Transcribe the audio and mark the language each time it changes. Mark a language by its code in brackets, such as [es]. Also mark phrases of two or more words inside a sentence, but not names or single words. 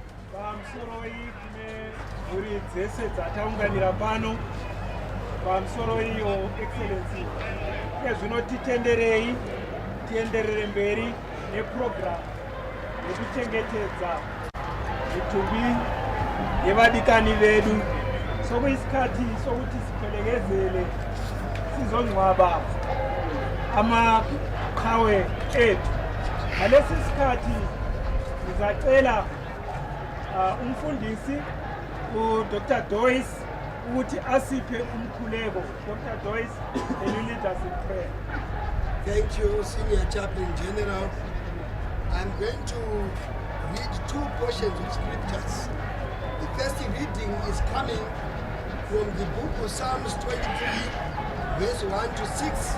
[sn] pamusoro tine mhuri dzese dzataunganira pano pamusoro iyo excellency uye zvino titenderei tienderere mberi nepurogiramu yekuchengetedza mitumbi yevadikani vedu [nd] sokuisikhathi sokuthi siphelekezele sizongcwaba amaqhawe ethu. Ngalesi sikhathi ngizacela umfundisi uDr. Doyce ukuthi asiphe umkhuleko. Dr. Doyce, [en] can you lead us in prayer? Thank you, Senior Chaplain General. I'm going to read two portions of scriptures. The first reading is coming from the book of Psalms 23, verse 1 to 6.